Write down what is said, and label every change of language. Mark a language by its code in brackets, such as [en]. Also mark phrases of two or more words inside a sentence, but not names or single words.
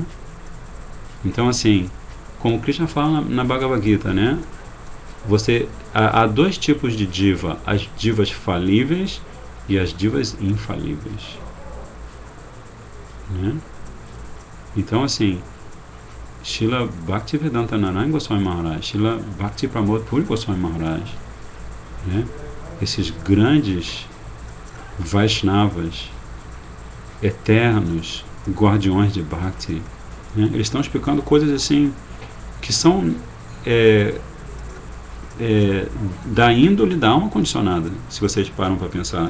[pt] Então, assim, como Krishna fala na Bhagavad Gita, né? Há dois tipos de diva: as divas falíveis e as divas infalíveis, né? Então, assim, Srila Bhaktivedanta Narayana Goswami Maharaj, Srila Bhakti Pramod Puri Goswami Maharaj, né? Esses grandes Vaishnavas eternos, guardiões de Bhakti, né? Eles estão explicando coisas assim que são da índole da alma condicionada, se vocês param para pensar.